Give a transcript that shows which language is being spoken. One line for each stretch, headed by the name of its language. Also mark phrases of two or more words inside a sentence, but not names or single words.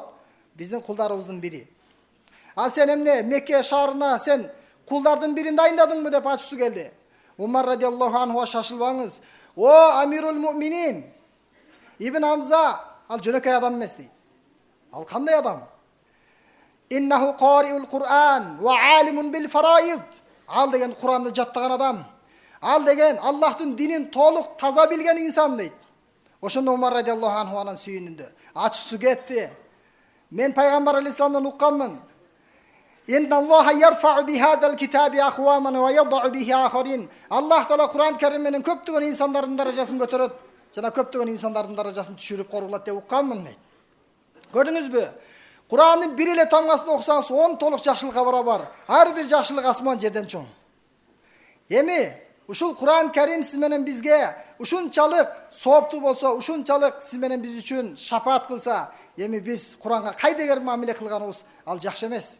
Kyrgyz: "Биздин кулдарыбыздын бири." "А сен эмне Мекке шаарына сен кулдардын бирин дайындадыңбы?" деп ачуусу келди. Умар
Arabic: رضي الله عنه
Kyrgyz: шашылбаңыз. "О
Arabic: أمير المؤمنين,
Kyrgyz: Ибн Абза ал жөнөкөй адам эмес" дейт. "Ал кандай адам?"
Arabic: "إنه قارئ القرآن وعالم بالفرائض."
Kyrgyz: Ал деген Куранды жаттаган адам. Ал деген Аллахтын динин толук таза билген инсан дейт. Ошондо Умар
Arabic: رضي الله عنه
Kyrgyz: анан сүйүнүндө ачуусу кетти. "Мен пайгамбар алейхисаламдан укканмын.
Arabic: إن الله يرفع بهذا الكتاب أقواما ويضع به آخرين."
Kyrgyz: Аллах Таала Куран Карим менен көптөгөн инсандардын даражасын көтөрөт, жана көптөгөн инсандардын даражасын түшүрүп коргулат деп укканмын дейт. Көрдүңүзбү? Курандын бир эле тамгасын окусаңыз 10 толук жакшылыкка барабар. Ар бир жакшылык асман жерден чоң. Эми ушул Куран Карим сиз менен бизге ушунчалык сооптуу болсо, ушунчалык сиз менен биз үчүн шапаат кылса, эми биз Куранга кайдагер мамиле кылганыбыз ал жакшы эмес.